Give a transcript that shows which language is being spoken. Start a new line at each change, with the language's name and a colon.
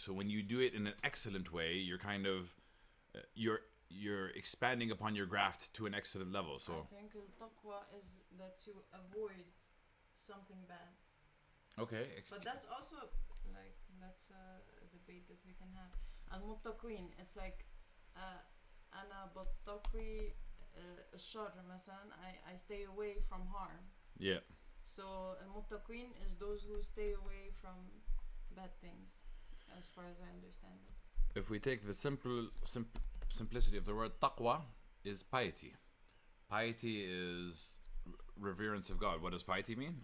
English: So when you do it in an excellent way, you're kind of you're expanding upon your graft to an excellent level. So I think al-taqwa is that you avoid something bad. Okay. But that's also that's a debate that we can have.
Arabic: Al-muttaqin,
English: it's like
Arabic: أنا بتقي الشر مثلا.
English: I stay away from harm. Yeah. So al-muttaqin is those who stay away from bad things. as far as I understand it. If we take the simplicity of the word, taqwa is piety. Piety is reverence of God. What does piety mean?